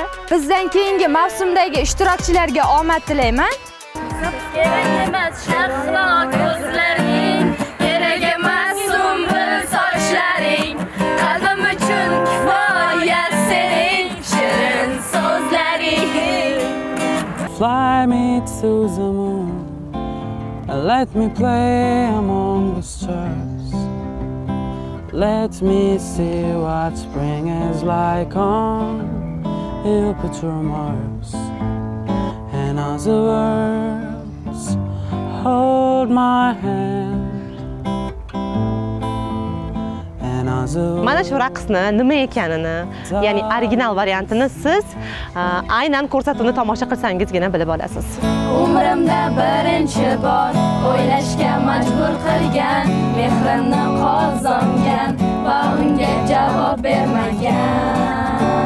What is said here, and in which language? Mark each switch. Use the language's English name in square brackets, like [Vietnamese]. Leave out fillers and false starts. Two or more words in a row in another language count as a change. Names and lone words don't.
[Uzbek] Bizdan keyingi mavsumdagi ishtirokchilarga omad tilayman. Kerak emas shahlo ko'zlaring, kerak emas sumbul sochlaring, qalbim uchun kifoya sening shirin so'zlaring. [English] Fly me to the moon and let me play among the stars. Let me see what spring is like on Jupiter, Mars, and other worlds. Hold my hand. [Uzbek] Mana shu raqsni nima ekanini, ya'ni original variantini siz aynan ko'rsatuvni tomosha qilsangizgina bilib olasiz. Umrimda birinchi bor o'ylashga majbur qilgan, mehrimni qozongan va unga javob bermagan.